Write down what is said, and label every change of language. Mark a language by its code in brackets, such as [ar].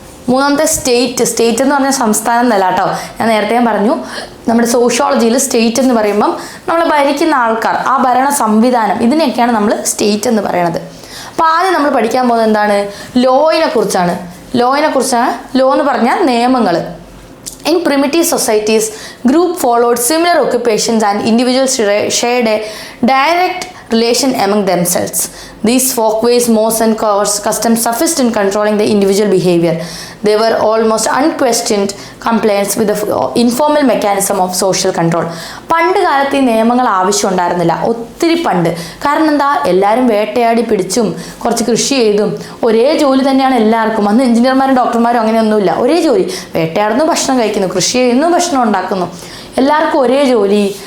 [ml] മൂന്നാമത്തെ സ്റ്റേറ്റ് എന്ന് പറഞ്ഞാൽ സംസ്ഥാനം എന്നല്ല കേട്ടോ. ഞാൻ നേരത്തെ പറഞ്ഞു, നമ്മുടെ സോഷ്യോളജിയിൽ സ്റ്റേറ്റ് എന്ന് പറയുമ്പം നമ്മൾ ഭരിക്കുന്ന ആൾക്കാർ, ആ ഭരണ സംവിധാനം, ഇതിനെയൊക്കെയാണ് നമ്മൾ സ്റ്റേറ്റ് എന്ന് പറയുന്നത്. അപ്പോൾ ആദ്യം നമ്മൾ പഠിക്കാൻ പോകുന്നത് ലോയിനെ കുറിച്ചാണ്. ലോ എന്ന് പറഞ്ഞാൽ നിയമങ്ങൾ. [en] In primitive societies, group followed similar occupations and individuals shared a direct relation among themselves. These folkways, mores and customs sufficed in controlling the individual behavior. They were almost unquestioned compliance with the informal mechanism of social control. [ml] പണ്ട് കാലത്ത് ഈ നിയമങ്ങൾ ആവശ്യമുണ്ടായിരുന്നില്ല, ഒത്തിരി പണ്ട്. കാരണം എല്ലാവരും വേട്ടയാടി പിടിച്ചും കുറച്ച് കൃഷി ചെയ്തും ഒരേ ജോലി തന്നെയാണ് എല്ലാവർക്കും. അന്ന് എഞ്ചിനീയർമാരും ഡോക്ടർമാരും അങ്ങനെയൊന്നുമില്ല. ഒരേ ജോലി, വേട്ടയാടുന്നു, ഭക്ഷണം കഴിക്കുന്നു, കൃഷി ചെയ്യുന്നു, ഭക്ഷണം ഉണ്ടാക്കുന്നു, എല്ലാവർക്കും ഒരേ ജോലി.